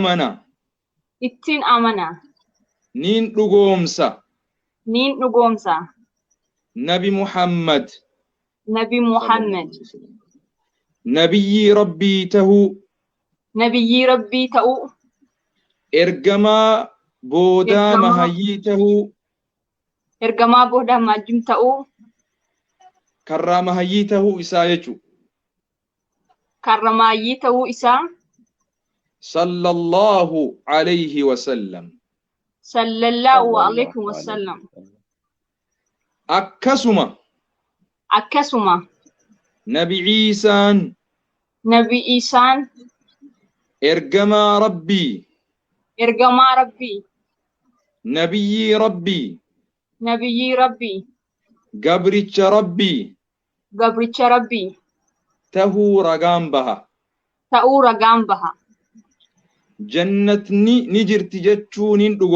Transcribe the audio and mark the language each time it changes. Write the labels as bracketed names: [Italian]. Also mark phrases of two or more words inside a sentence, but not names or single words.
[Oromo] amana niin dhugoomsa Nabi Muhammad nabiyyi rabbii ta'uu ergamaa boodaa mahayyii ta'uu karraa mahayyii ta'uu isaa jechuudha. Karramayyii ta'uu isaa [Arabic] صلى الله عليه وسلم [Oromo] akkasuma nabi Iisaan ergamaa rabbii nabiyyi rabbii gabricha rabbii tahuu ragaan baha jannatni ni jirti jechuun hin